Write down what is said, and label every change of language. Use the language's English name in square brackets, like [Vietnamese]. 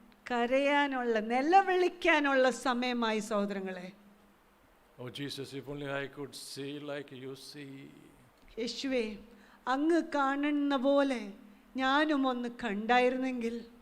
[Malayalam] കരയാനുള്ള നിലവിളിക്കാനുള്ള സമയമായി സഹോദരങ്ങളെ. [English] Oh Jesus, if only I could see like you see. [Malayalam] യേശുവേ, അങ്ങ് കാണുന്ന പോലെ ഞാനും ഒന്ന് കണ്ടായിരുന്നെങ്കിൽ.